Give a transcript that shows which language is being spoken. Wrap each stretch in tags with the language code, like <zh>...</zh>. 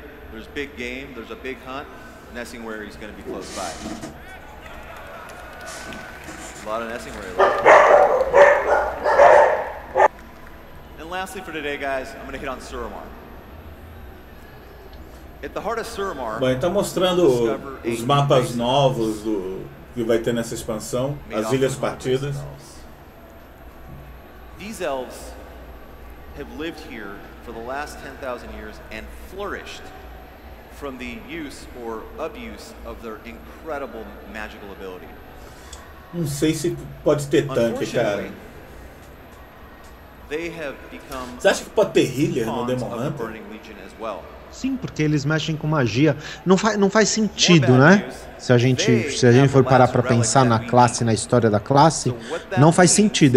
<en>There's big game, there's a big hunt, nesting where he's going to be close by. A lot of nesting where he And lastly for today, guys, I'm going to hit on Suramar. At the heart of Suramar,</en> <pt>bom, está mostrando os mapas novos que vai ter nessa expansão, as ilhas partidas.</pt> <en>These elves have lived here for the last 10,000 years and flourished from the use or abuse of their incredible magical ability.</en> <pt>Não sei se pode ter tanque, cara.</pt> <en>They have become.</en> <pt>Você acha que pode ter healer no Demon Hunter? Sim, porque eles mexem com magia. Não faz sentido, né? Se a gente for parar para pensar na classe, na história da classe, não faz sentido.</pt>